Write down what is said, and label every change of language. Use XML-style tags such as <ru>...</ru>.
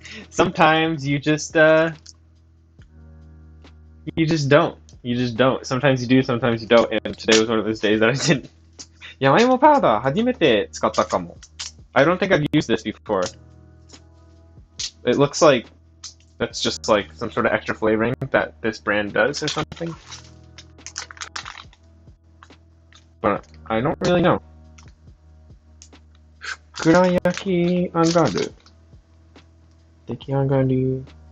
<en>Sometimes you just don't. You just don't. Sometimes you do, sometimes you don't. And today was one of those days that I didn't. Yamaimo powder,</en> <ja>初めて使ったかも.</ja> <en>I don't think I've used this before. It looks like that's just like some sort of extra flavoring that this brand does or something. But I don't really know.</en> <ja>ふくら焼き上がる。出来上がる。</ja>